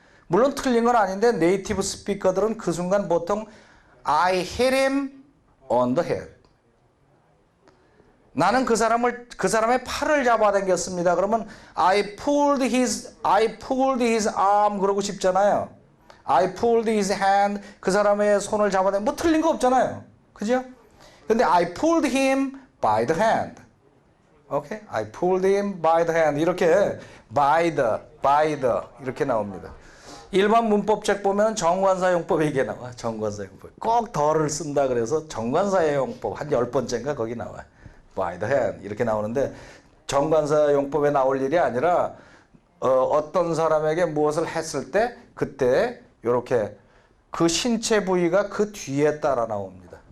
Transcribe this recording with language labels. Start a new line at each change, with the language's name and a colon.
Korean: 물론 틀린 건 아닌데 네이티브 스피커들은 그 순간 보통
English: I hit him on the head.
Korean: 나는 그 사람의 팔을 잡아당겼습니다.
English: 그러면 I pulled his arm
Korean: 그러고 싶잖아요.
English: I pulled his hand.
Korean: 그 사람의 손을 잡아당겨. 뭐 틀린 거 없잖아요. 그죠?
English: 근데 I pulled him by the hand. 오케이? I pulled him by the hand.
Korean: 이렇게 by the 이렇게 나옵니다. 일반 문법책 보면 정관사용법에 이게 나와. 정관사용법. 꼭 더를 쓴다 그래서 정관사용법 한 10번째인가 거기 나와.
English: by the hand
Korean: 이렇게 나오는데 정관사용법에 나올 일이 아니라 어떤 사람에게 무엇을 했을 때 그때 이렇게 그 신체 부위가 그 뒤에 따라 나옵니다.